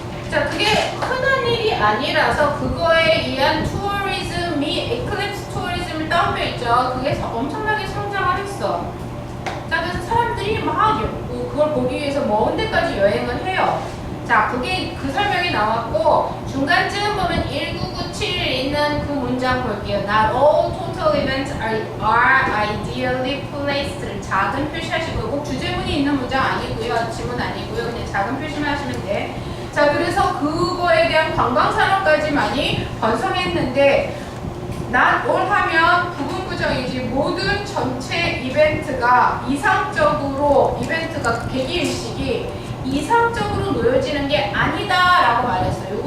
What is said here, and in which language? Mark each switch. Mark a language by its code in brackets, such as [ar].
[ko] 자, 그게 흔한 일이 아니라서 그거에 의한 투어리즘이 에클립스 투어리즘을 따로 있죠. 그게 엄청나게 성장을 했어. 자, 그래서 사람들이 막 그걸 보기 위해서 먼 데까지 여행을 해요. 자, 그게 그 설명이 나왔고 중간쯤 보면 1997 있는 그 문장 볼게요. [en] Not all total events are ideally placed. [ko] 작은 표시하시고요. 꼭 주제문이 있는 문장 아니고요. 지문 아니고요. 그냥 작은 표시만 하시면 돼. 자, 그래서 그거에 대한 관광산업까지 많이 번성했는데 not all 하면 부분부정이지 모든 전체 이벤트가 이벤트가 계기일식이 이상적으로 놓여지는 게 아니다 라고 말했어요.